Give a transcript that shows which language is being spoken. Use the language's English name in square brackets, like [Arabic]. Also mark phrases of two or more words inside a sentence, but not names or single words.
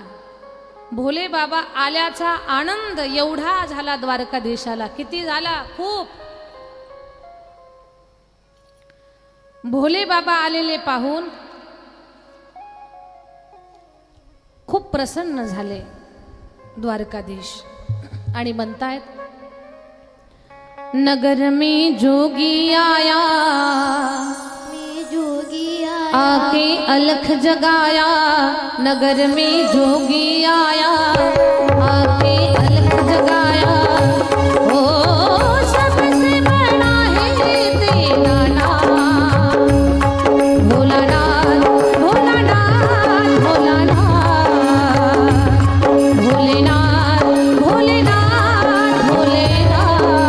[Marathi] भोले बाबा आल्याचा आनंद एवढा झाला द्वारकाधीशाला. किती झाला? खूप. भोले बाबा आलेले पाहून खूप प्रसन्न झाले द्वारकाधीश आणि म्हणतायत, [Hindi] नगर में जोगी आया, आके अलख जगाया. नगर में जोगी आया, आके अलख जगाया. ओ सबसे बड़ा है तेरा नाम, भोलानाथ भोलानाथ भोलानाथ, भोलेनाथ भोलेनाथ भोलेनाथ.